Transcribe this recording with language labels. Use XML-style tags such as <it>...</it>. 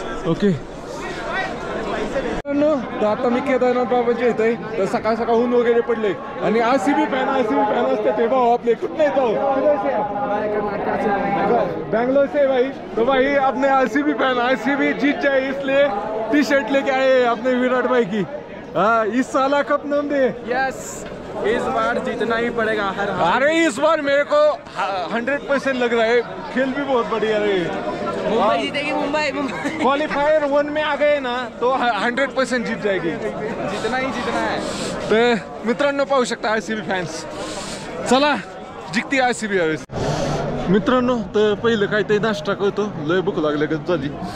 <mr>Okay तर आता मी केदारनाथ बाबांच्या इथं आहे. तर सकाळ ऊन वगैरे पडले आणि RCB फॅन असते ते भाऊ आपले.</mr> <hi>कुठले बैंगलोर से भाई. तो भाई अपने RCB फैन, RCB जीत जाए इसलिए टी शर्ट लेके आए अपने विराट भाई की.</hi> <kn>इस साल कप नाम दे.</kn> <hi>यस, इस बार जीतना ही पड़ेगा हर हाल. अरे इस बार मेरे को 100% लग रहा है. खेल भी बहुत बढ़िया रहे. मुंबई जीतेगी. मुंबई क्वालिफायर 1 में आ गए ना तो 100% जीत जाएगी. जीतना ही जीतना है.</hi> <mr>तर मित्रांनो पाहू शकता RCB फॅन्स. चला जिंकती RCB यावेळेस. मित्रांनो तर पहिलं काय ते नाश्ता करतो, लय भूक लागले का झाली.</mr>